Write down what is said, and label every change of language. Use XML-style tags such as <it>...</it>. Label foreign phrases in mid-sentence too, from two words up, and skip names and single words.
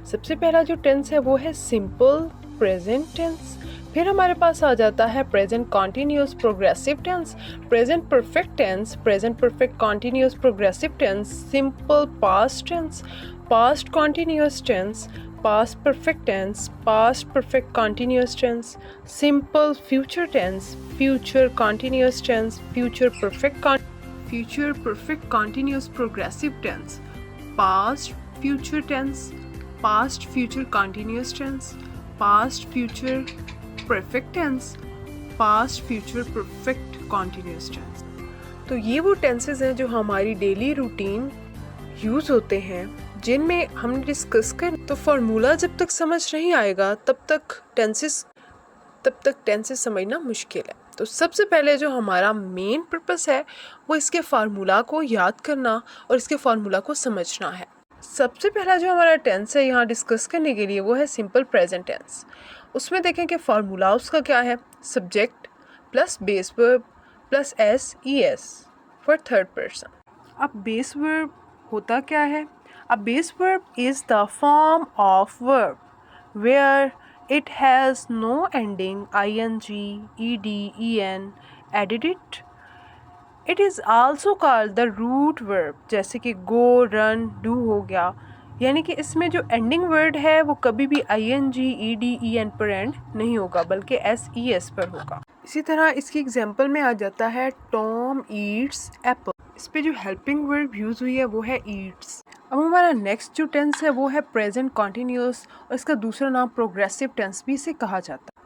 <hi>सबसे पहला जो टेंस है वो है</hi> <en>simple present tense.</en> <hi>फिर हमारे पास आ जाता है</hi> <en>present continuous progressive tense, present perfect tense, present perfect continuous progressive tense, simple past tense, past continuous tense, past perfect tense, past perfect continuous tense, simple future tense, future continuous tense, future perfect continuous progressive tense, past future tense, past future continuous tense, past future perfect tense, past future perfect continuous tense।</en> <hi>तो ये वो टेंसेस हैं जो हमारी</hi> <en>daily routine</en> <hi>यूज़ होते हैं, जिनमें हमने डिस्कस कर। तो फार्मूला जब तक समझ नहीं आएगा तब तक टेंसेस समझना मुश्किल है। तो सबसे पहले जो हमारा</hi> <en>main purpose</en> <hi>है वो इसके फार्मूला को याद करना और इसके फार्मूला को समझना है। सबसे पहला जो हमारा टेंस है यहाँ डिस्कस करने के लिए वो है</hi> <en>simple present tense.</en> <hi>उसमें देखें कि फार्मूला उसका क्या है।</hi> <en>subject plus base verb plus s e s for third person.</en> <hi>अब</hi> <en>base verb</en> <hi>होता क्या है?</hi> <en>A base verb is the form of verb where it has no ending ing, ed, en added it. It is also called the root verb,</en> <hi>जैसे कि</hi> <en>go, run, do</en> <hi>हो गया। यानी कि इसमें जो एंडिंग वर्ड है वो कभी भी</hi> <en>ing, ed, en</en> <hi>पर एंड नहीं होगा बल्कि ses पर होगा। इसी तरह इसकी एग्जांपल में आ जाता है</hi> <en>Tom eats apple.</en> <hi>इस पे जो</hi> <en>helping verb</en> <hi>यूज़ हुई है वो है ईट्स। अब हमारा नेक्स्ट जो टेंस है वो है</hi> <en>present continuous</en> <hi>और इसका दूसरा नाम</hi> <en>progressive tense</en> <hi>भी इसे कहा जाता है।</hi>